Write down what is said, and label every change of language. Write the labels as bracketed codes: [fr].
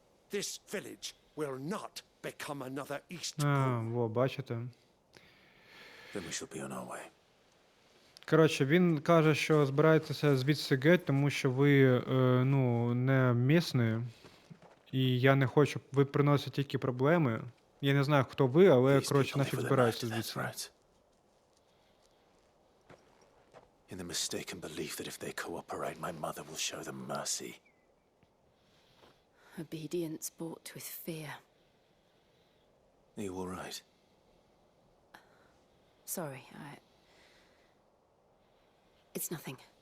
[en] This village will not become another East Pole. [uk] Во, бачите. [en] Then we shall be on our way. [uk] Коротше, він каже, що збираєтеся звідси геть, тому що ви, ну, не місні, і я не хочу, ви приносите тільки проблеми. Я не знаю, хто ви, але, коротше, нафіг збираюся звідси. [en] In the mistaken belief that if they cooperate, my mother will show them mercy. Obedience bought with fear. Are you all right? Sorry, It's nothing.